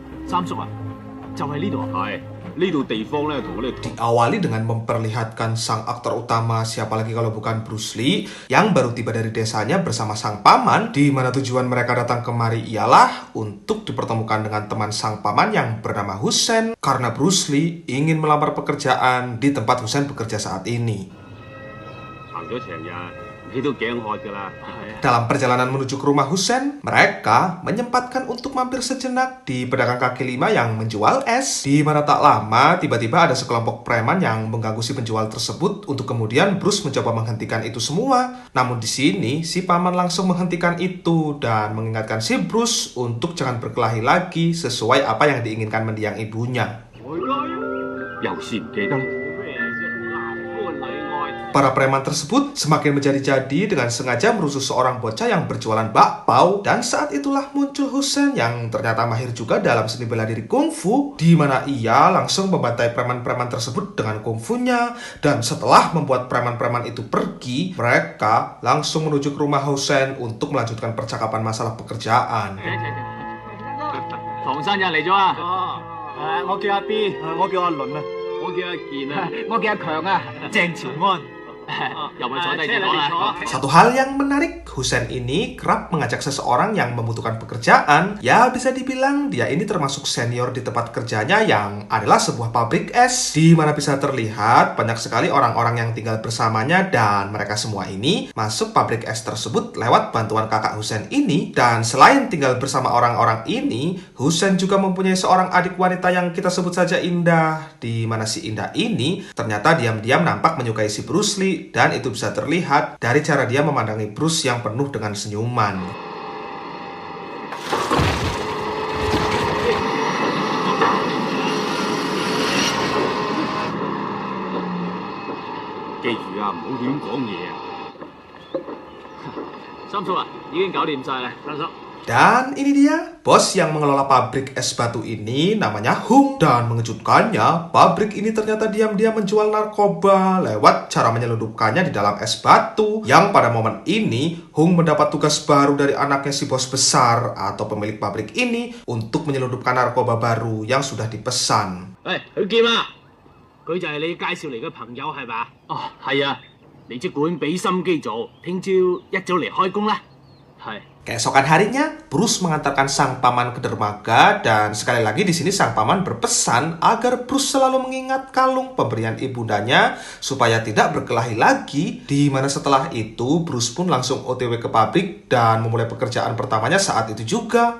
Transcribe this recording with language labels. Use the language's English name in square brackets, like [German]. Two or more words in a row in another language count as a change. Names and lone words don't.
[Cantonese] 三叔啊，就係呢度啊。係呢度地方咧，同我哋 [Indonesian] Diawali dengan memperlihatkan sang aktor utama, siapa lagi kalau bukan Bruce Lee, yang baru tiba dari desanya bersama sang paman, di mana tujuan mereka datang kemari ialah untuk dipertemukan dengan teman sang paman yang bernama Hussein, karena Bruce Lee ingin melamar pekerjaan di tempat Hussein bekerja saat ini. [Cantonese] 行咗成日，你都頸渴㗎啦。 [Indonesian] Dalam perjalanan menuju ke rumah Hussein, mereka menyempatkan untuk mampir sejenak di pedagang kaki lima yang menjual es. Di mana tak lama, tiba-tiba ada sekelompok preman yang mengganggu si penjual tersebut untuk kemudian Bruce mencoba menghentikan itu semua. Namun di sini, si paman langsung menghentikan itu dan mengingatkan si Bruce untuk jangan berkelahi lagi sesuai apa yang diinginkan mendiang ibunya. [Cantonese] 有時唔記得。 [Indonesian] Para preman tersebut semakin menjadi-jadi dengan sengaja merusuh seorang bocah yang berjualan bakpao, dan saat itulah muncul Hussein yang ternyata mahir juga dalam seni bela diri kungfu, di mana ia langsung membantai preman-preman tersebut dengan kungfunya. Dan setelah membuat preman-preman itu pergi, mereka langsung menuju ke rumah Hussein untuk melanjutkan percakapan masalah pekerjaan. [Cantonese] 唐生日嚟咗啊！我叫阿 B， 我叫阿倫啊，我叫阿健啊，我叫阿強啊，鄭朝安。又咪坐低先講啦。 [Indonesian] Satu hal yang menarik, Hussein ini kerap mengajak seseorang yang membutuhkan pekerjaan. Ya, bisa dibilang dia ini termasuk senior di tempat kerjanya yang adalah sebuah pabrik es, di mana bisa terlihat banyak sekali orang-orang yang tinggal bersamanya, dan mereka semua ini masuk pabrik es tersebut lewat bantuan kakak Hussein ini. Dan selain tinggal bersama orang-orang ini, Hussein juga mempunyai seorang adik wanita yang kita sebut saja Indah, di mana si Indah ini ternyata diam-diam nampak menyukai si Bruce Lee. Dan itu bisa terlihat dari cara dia memandangi Bruce yang penuh dengan senyuman. [Cantonese] 記住啊，唔好亂講嘢啊。三叔啊，已經搞掂晒啦，三叔。 [Indonesian] Dan ini dia, bos yang mengelola pabrik es batu ini namanya Hung. Dan mengejutkannya, pabrik ini ternyata diam-diam menjual narkoba lewat cara menyelundupkannya di dalam es batu. Yang pada momen ini, Hung mendapat tugas baru dari anaknya si bos besar atau pemilik pabrik ini untuk menyelundupkan narkoba baru yang sudah dipesan. [Cantonese] 許劍啊，佢就係你介紹嚟嘅朋友係嘛？哦，係啊，你即管俾心機做，聽朝一早嚟開工啦。係。 [Indonesian] Keesokan harinya, Bruce mengantarkan sang paman ke dermaga, dan sekali lagi di sini sang paman berpesan agar Bruce selalu mengingat kalung pemberian ibundanya supaya tidak berkelahi lagi. Di mana setelah itu Bruce pun langsung OTW ke pabrik dan memulai pekerjaan pertamanya saat itu juga.